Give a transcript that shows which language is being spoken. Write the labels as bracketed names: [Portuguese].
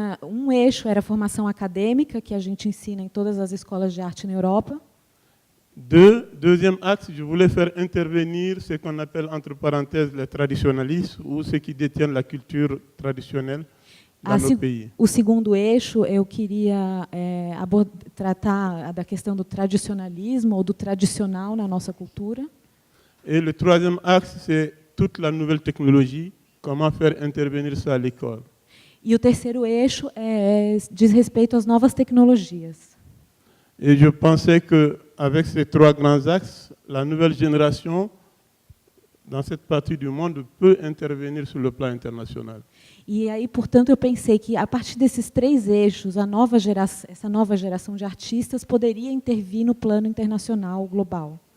[Portuguese] Um eixo era a formação acadêmica, que a gente ensina em todas as escolas de arte na Europa. [French] Deuxième axe, je voulais faire intervenir ce qu'on appelle entre parenthèses les traditionalistes ou ceux qui détiennent la culture traditionnelle dans nos pays. [Portuguese] O segundo eixo, eu queria tratar da questão do tradicionalismo ou do tradicional na nossa cultura. [French] Et le troisième axe, c'est toute la nouvelle technologie, comment faire intervenir ça à l'école. [Portuguese] E o terceiro eixo diz respeito às novas tecnologias. [French] Et je pensais qu'avec ces 3 grands axes, la nouvelle génération, dans cette partie du monde, peut intervenir sur le plan international. [Portuguese] E aí, portanto, eu pensei que, a partir desses 3 eixos, essa nova geração de artistas poderia intervir no plano internacional, global.